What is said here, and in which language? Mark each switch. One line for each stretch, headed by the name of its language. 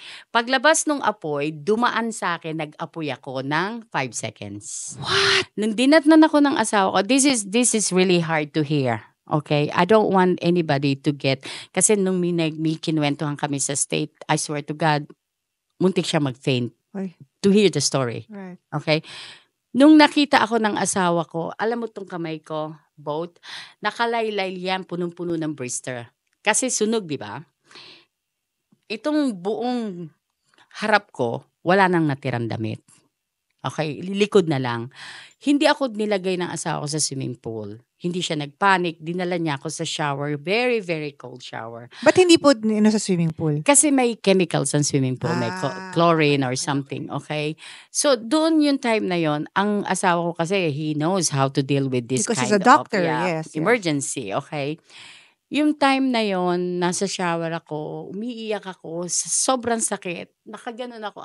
Filipino: Paglabas ng apoy, dumaan sa akin, nag-apoy ako ng 5 seconds.
English: What?
Filipino: Nung dinatnan ako ng asawa ko,
English: this is really hard to hear. Okay? I don't want anybody to get,
Filipino: kasi nung may kinwentuhan kami sa state,
English: I swear to God,
Filipino: muntik siya mag-faint
English: to hear the story. Right.
Filipino: Okay? Nung nakita ako ng asawa ko, alam mo tong kamay ko, both, nakalaylay yan, punong-puno ng blister. Kasi sunog, di ba? Itong buong harap ko, wala nang natirang damit. Okay? Likod na lang. Hindi ako nilagay ng asawa ko sa swimming pool. Hindi siya nagpanic. Dinala niya ako sa shower.
English: Very, very cold shower.
Filipino: Ba't hindi po sa swimming pool? Kasi may chemicals sa swimming pool. May chlorine or something. Okay? So, doon yung time na yon, ang asawa ko kasi,
English: he knows how to deal with this because kind he's a doctor, of emergency.
Filipino: Okay? Yung time na yon, nasa shower ako, umiiyak ako, sobrang sakit. Nakaganon ako.